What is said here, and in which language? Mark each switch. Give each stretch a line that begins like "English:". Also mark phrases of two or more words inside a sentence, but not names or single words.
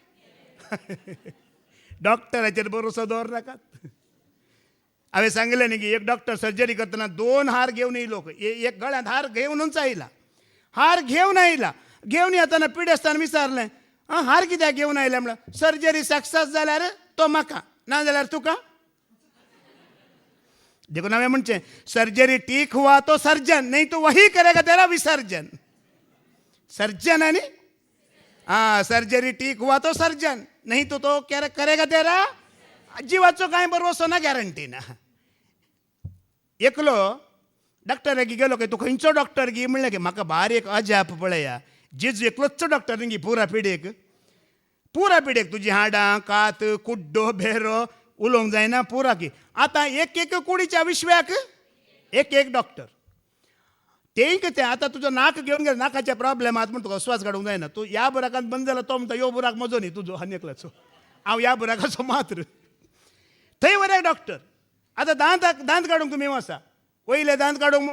Konkani: डॉक्टराचेर भरोसो दवरनाकात हांवें सांगलें न्ही की एक डॉक्टर सर्जरी करतना 2 हार घेवन येयलो एक गळ्यांत हार घेवनूच आयला घेवन येतना पिडेस्तान विचारलें हार कित्याक घेवन आयले म्हणल्यार सर्जरी सक्सेस जाल्यार तो म्हाका ना जाल्यार तुका देखून हांवें म्हणचें
Hindi: सर्जरी ठीक हुआ तो सर्जन नहीं तो वही करेगा तेरा विसर्जन
Konkani: सर्जन आनी सर्जरी
Hindi: ठीक हुआ तो सर्जन नहीं तो करेगा तेरा
Konkani: जीवाचो कांय भरवसो ना गॅरंटी ना एकलो डॉक्टराक गेलो की तूं खंयचो डॉक्टर गी म्हणलें की म्हाका भारी एक अजाप पळया जेजू एकलोच डॉक्टर गी पुरा पिडेक तुजी हाडां कात कुड्डो बेरो उलोवंक जायना पुरा की आतां एक कुडीच्या विश्व्याक एक डॉक्टर तें कितें आतां तुजो नाक घेवन गेलो नाकाचे प्रॉब्लेम आहात म्हण तुका श्वास काडूंक जायना तूं ह्या बुराकांत बंद जालो तो म्हणटा ह्यो बुराक म्हजो न्ही तुजो आनेकल्याचो हांव ह्या बुराकाचो मात्र थंय वरे डॉक्टर आतां दांत काडूंक तुमी वसा वयले दांत काडूंक